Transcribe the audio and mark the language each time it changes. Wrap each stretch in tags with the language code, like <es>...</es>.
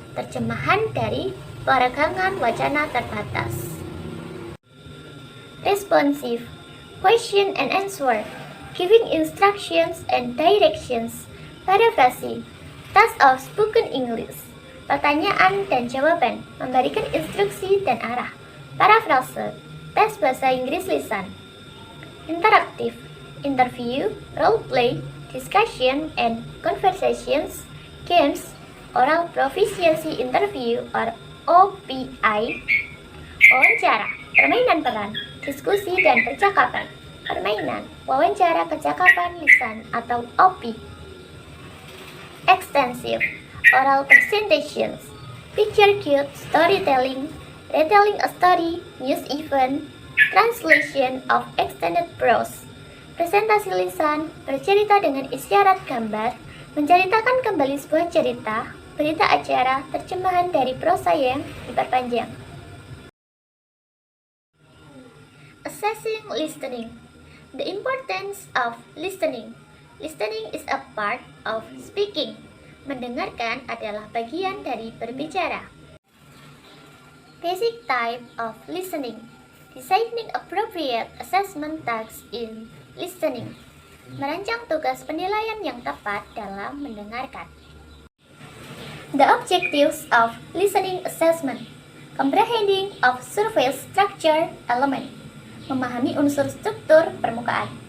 <id>Terjemahan dari peregangan wacana terbatas.</id> <en>Responsive question and answer. Giving instructions and directions. Paraphrasing. Task of spoken English.</en> <id>Pertanyaan dan jawaban. Memberikan instruksi dan arah. Paraphrase. Tes bahasa Inggris lisan. Interaktif.</id> <en>Interview, role play, discussion, and conversations. Games, oral proficiency interview or OPI.</en> <id>Wawancara, permainan peran, diskusi dan percakapan. Permainan, wawancara percakapan lisan atau OP.</id> <en>Extensive, oral presentations, picture cute storytelling, retelling a story, news event, translation of extended prose.</en> <id>Presentasi lisan, bercerita dengan isyarat gambar, menceritakan kembali sebuah cerita, berita acara, terjemahan dari prosa yang diperpanjang.</id> <en>Assessing listening. The importance of listening. Listening is a part of speaking.</en> <id>Mendengarkan adalah bagian dari berbicara.</id> <en>Basic type of listening. Designing appropriate assessment tasks in listening.</en> <id>Merancang tugas penilaian yang tepat dalam mendengarkan.</id> <en>The objectives of listening assessment. Comprehending of surface structure element.</en> <id>Memahami unsur struktur permukaan.</id>